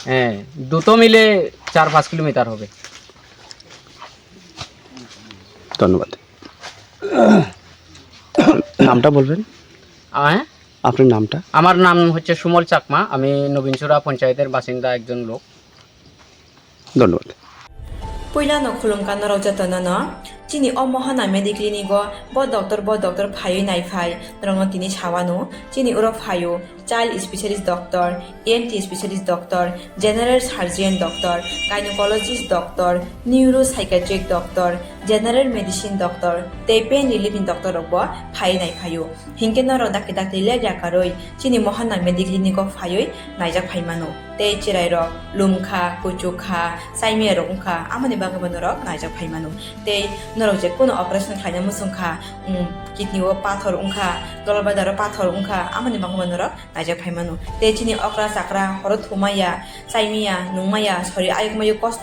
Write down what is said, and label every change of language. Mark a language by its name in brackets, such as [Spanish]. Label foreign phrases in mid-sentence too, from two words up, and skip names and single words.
[Bangla] হ্যাঁ, দুটো মিলে 4-5 কিলোমিটার হবে। ধন্যবাদ। নামটা বলবেন? হ্যাঁ, আপনার নামটা? আমার নাম হচ্ছে সুমল চাকমা। আমি নবীনচুরা পঞ্চায়েতের বাসিন্দা একজন লোক। ধন্যবাদ। [Kok Borok] Puilano khulumkan rok jatana no chini o mohana mediclinigo bo doctor phayo nai phai rong tini chawano chini uro phayo [English] child specialist doctor, ENT specialist doctor, general surgeon doctor, gynecologist doctor, neuropsychiatric doctor, general medicine doctor, [Kok Borok] te [English] pain relieving doctor [Kok Borok] rokbo phai nai phayo hinke no rok dakte le jakaroi chini mohana mediclinigo phayo naijak phaimano te chirai rok lumkha kuchukha saime rokha amani bagabano rok naijak phaimano te norok je kono operation khaina musungkha kidney o pathor ungkha dolbadaro pathor ungkha amani bagabano rok naijak phaimano te chini okra sakra horot thumaya saimia nungmaya sori ayukmayu kosto